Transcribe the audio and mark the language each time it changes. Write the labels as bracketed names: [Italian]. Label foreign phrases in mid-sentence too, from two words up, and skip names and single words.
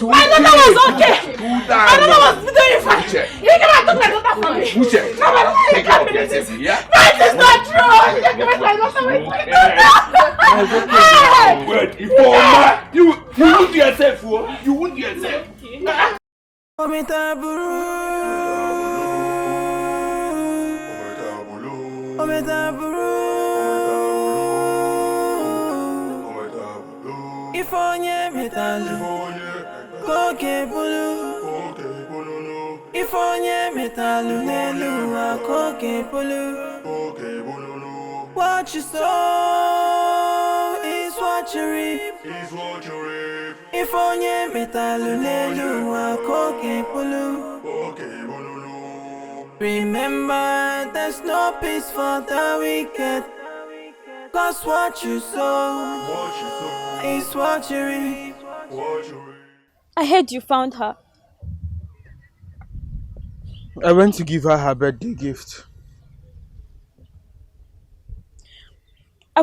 [English] my daughter was okay. My daughter was doing fine. You cannot take my daughter from me. Uche, take care of yourself, yeah? That is not true. You cannot my daughter with my daughter. Wait, you wound yourself, you wound yourself. [Igbo] Ifonye metalu, koke bulu. Ifonye metalu nelu, koke bulu. [English] What you sow is what you reap. [Igbo] Ifonye metalu nelu, koke bulu. [English] Remember, there's no peace for the wicked. Cause what you sow is what you reap. I heard you found her. I went to give her birthday gift.